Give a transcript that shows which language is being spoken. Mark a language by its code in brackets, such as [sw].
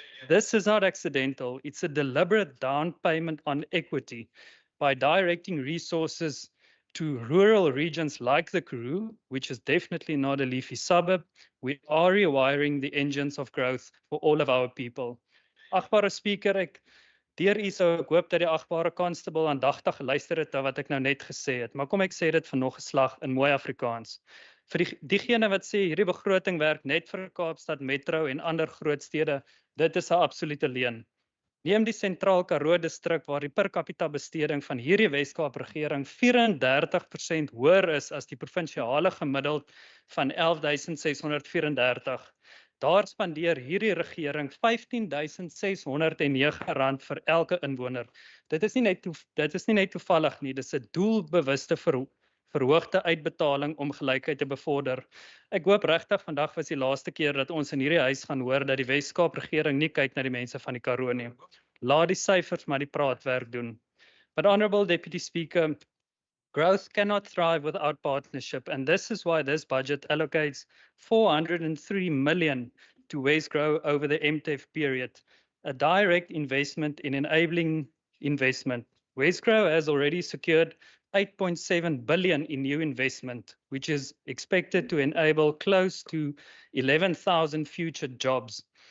[en] This is not accidental. It's a deliberate down payment on equity by directing resources to rural regions like the Karoo, which is definitely not a leafy suburb. We are rewiring the engines of growth for all of our people. [af] Agbare Speaker, ek deur u sou ek hoop dat die agbare constable aandagtig geluister het na wat ek nou net gesê het, maar kom ek sê dit vir nog 'n slag in mooi Afrikaans. Vir diegene wat sê hierdie begroting werk net vir Kaapstad Metro en ander groot stede, dit is 'n absolute leuen. Neem die Sentraal Karoo distrik waar die per capita besteding van hierdie Wes-Kaap regering 34% hoër is as die provinsiale gemiddeld van 11.634. Daar spandeer hierdie regering R15.609 vir elke inwoner. Dit is nie net toevallig nie, dis 'n doelbewuste verhoogde uitbetaling om gelykheid te bevorder. Ek hoop regtig vandag was die laaste keer dat ons in hierdie huis gaan hoor dat die Wes-Kaap regering nie kyk na die mense van die Karoo nie. Laat die syfers maar die praatwerk doen. [en] But Honourable Deputy Speaker, growth cannot thrive without partnership, and this is why this budget allocates 403 million to Wesgrow over the MTEF period, a direct investment in enabling investment. Wesgrow has already secured 8.7 billion in new investment, which is expected to enable close to 11,000 future jobs.